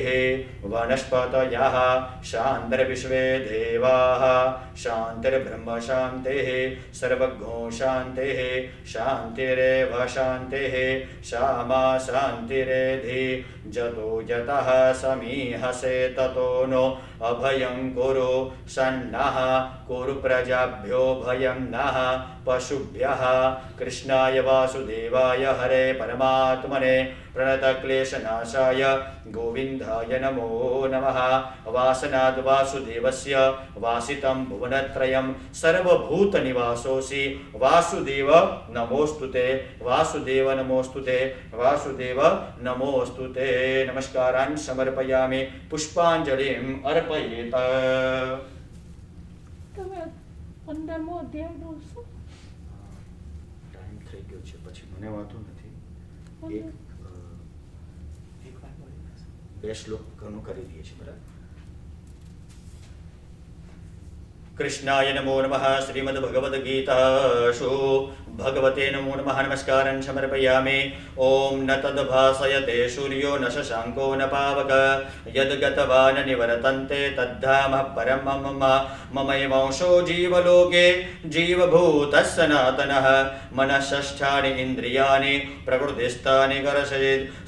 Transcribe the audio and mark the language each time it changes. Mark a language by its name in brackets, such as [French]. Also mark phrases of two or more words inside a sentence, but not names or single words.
[Sanskrit] વનસ્પતયઃ શાંતિર્વિશ્વે દેવાઃ શાંતિર્બ્રહ્મ શાંતિઃ સર્વજ્ઞો શાંતિઃ શાંતિરેવ શાંતિઃ શામા શાંતિરેધિ જતો જતઃ સમીહસે તતો નો અભયં કુરુ સન્નઃ કુરુ પ્રજાભ્યો ભયં નઃ પશુભ્યઃ. કૃષ્ણાય વાસુદેવાય હરે પરમાત્મને પ્रणतक्लेशनाशाय गोविन्दाय नमो नमः. वासनाद् वासुदेवस्य वासितं भुवनत्रयं सर्वभूतनिवासोऽसि वासुदेव नमोऽस्तुते. वासुदेव नमोऽस्तुते. वासुदेव नमोऽस्तुते. नमस्कारान् समर्पयामि. पुष्पाञ्जलिम् अर्पयेत. [Gujarati] તમે 15મો અધ્યાય બોલશો? ટાઈમ થઈ ગયો છે, પછી મને વાંધો નથી. બે શ્લોક ઘણું કરી દઈએ છીએ, બરાબર? [Sanskrit] કૃષ્ણાય નમો નમઃ. શ્રીમદ ભગવદ ગીતાસુ भगवते नमो नमः नमस्कारं समर्पयामि। ओम न तद्भासयते सूर्यो न शशांको न पावक यद्गतवान् निवर्तन्ते तद्धामः परं मम। ममैवांशो जीवलोके जीवभूतः सनातनः। मनःषष्ठानि इन्द्रियाणि प्रकृतिस्थानि कर्षयेत्।